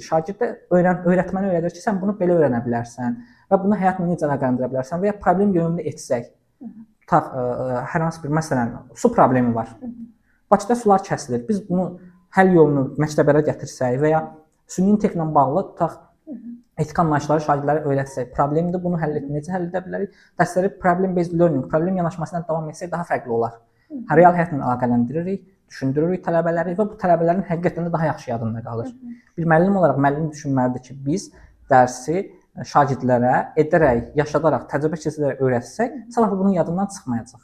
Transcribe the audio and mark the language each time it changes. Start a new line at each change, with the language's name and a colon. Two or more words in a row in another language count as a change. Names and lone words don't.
Azerbaijani: Şagirdə öyrətməni öyrədir ki, sən bunu belə öyrənə bilərsən və bunu həyatla necə əlaqələndirə bilərsən və ya problem yönümlü etsək. Tutaq, hər hansı bir məsələn, su problemi var. Bakıda sular kəsilir. Biz bunu həll yolunu məktəblərə gətirsək və ya süni intellектlə bağlı tutaq, etik anlayışları şagirdlərə öyrətsək, problemdir, bunu həll etmək, necə həll edə bilərik? Dərsləri
English: problem based learning,
Azerbaijani: problem yanaşmasından davam etsək daha fərqli olar. Real həyatla əlaqələndiririk, düşündürürük tələbələri və bu tələbələrin həqiqətən də daha yaxşı yadında qalır. Bir müəllim olaraq müəllim düşünməlidir ki, biz dərsi şagirdlərə edərək, yaşadaraq, təcrübə keçirərək öyrətsək, sabah bunun yadından çıxmayacaq.